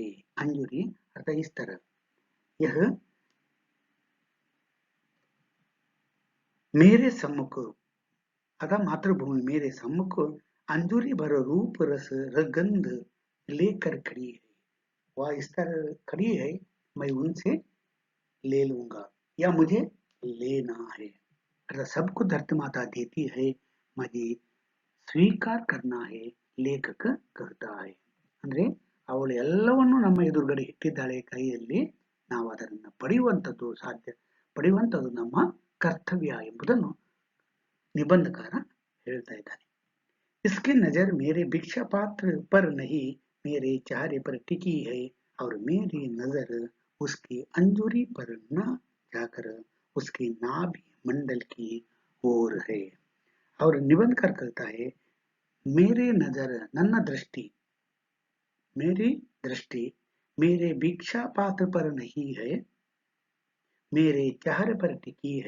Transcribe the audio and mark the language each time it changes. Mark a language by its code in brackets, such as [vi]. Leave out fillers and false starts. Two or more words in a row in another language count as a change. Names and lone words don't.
[hi] अंजूरी अर्थात इस तरह, यह मेरे सम्मुख अतः मातृभूमि मेरे सम्मुख अंजूरी भर रूप रस गंध लेकर खड़ी है। वह इस तरह खड़ी है, मैं उनसे ले लूंगा या मुझे लेना है। सबको धरती माता देती है, मुझे ಸ್ವೀಕಾರ करना है ಲೇಖಕ कहता है. [kn] ಅಂದ್ರೆ ಅವಳು ಎಲ್ಲವನ್ನು ನಮ್ಮ ಎದುರುಗಡೆ ಇಟ್ಟಿದ್ದಾಳೆ ಕೈಯಲ್ಲಿ, ನಾವು ಅದನ್ನು ಪಡೆಯುವಂಥದ್ದು ನಮ್ಮ ಕರ್ತವ್ಯ ಎಂಬುದನ್ನು ನಿಬಂಧಕಾರ ಹೇಳ್ತಾ ಇದ್ದಾನೆ. [hi] इसकी नजर मेरे भिक्षा पात्र पर नहीं मेरे चेहरे पर टिकी है और मेरी नजर उसकी अंजूरी पर न जाकर उसके नाभि मंडल की ओर है. और निबंधकार कहता है, मेरे नजर ನನ್ನ दृष्टि मेरी दृष्टि मेरे भिक्षा पात्र पर नहीं है, मेरे चेहरे पर टिकी है.